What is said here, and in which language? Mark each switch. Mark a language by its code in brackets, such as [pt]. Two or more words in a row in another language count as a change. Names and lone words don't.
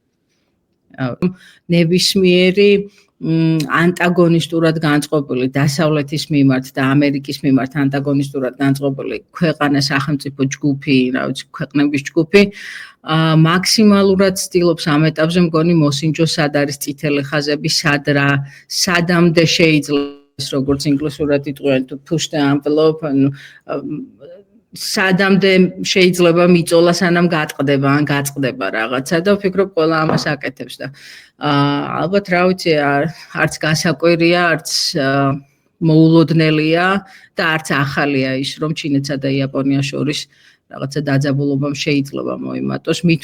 [ka] ნებისმიერი ანტაგონისტურად განწყობილი დასავლეთის მიმართ და ამერიკის მიმართ ანტაგონისტურად განწყობილი ქვეყანა სახელმწიფო ჯგუფი, რა ვიცი, ქვეყნების ჯგუფი მაქსიმალურად ცდილობს ამ ეტაპზე მგონი მოსინჯოს სად არის წითელი ხაზები, სადამდე შეიძლება როგორც ინგლისურად იტყვიან [en] to push the envelope [ka] სადამდე შეიძლება მიწოლა სანამ გატყდება ან გაწყდება რაღაცა და ვფიქრობ ყველა ამას აკეთებს და ალბათ რა ვიცი არც გასაკვირია არც მოულოდნელია და არც ახალია ის რომ ჩინეთსა და იაპონიას შორის რაღაცა დაძაბულობამ შეიძლება მოიმატოს მით